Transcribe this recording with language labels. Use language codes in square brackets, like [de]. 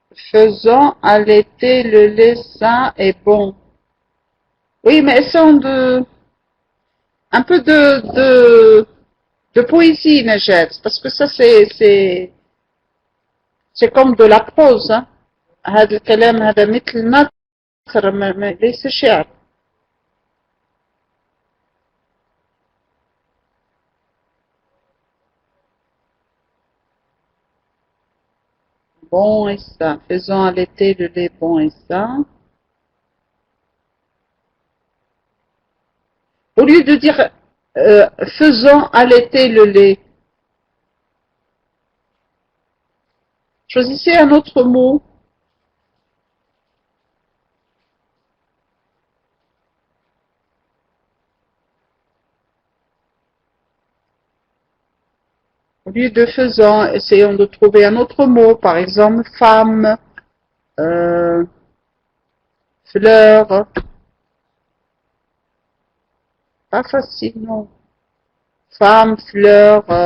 [fr] Faisons allaiter le lait sain et bon. Oui, mais essayons un peu de poésie, Najat, parce que ça c'est comme de la prose, hein. [ar] هذا الكلام هذا مثل نثر ليس شعر. [fr] Bon et sain. Faisons allaiter le lait bon et sain. Au lieu de dire faisons allaiter le lait, choisissez un autre mot. Au lieu de faisant, essayons de trouver un autre mot, par exemple femme, fleur. Pas facile, non. Femme, fleur,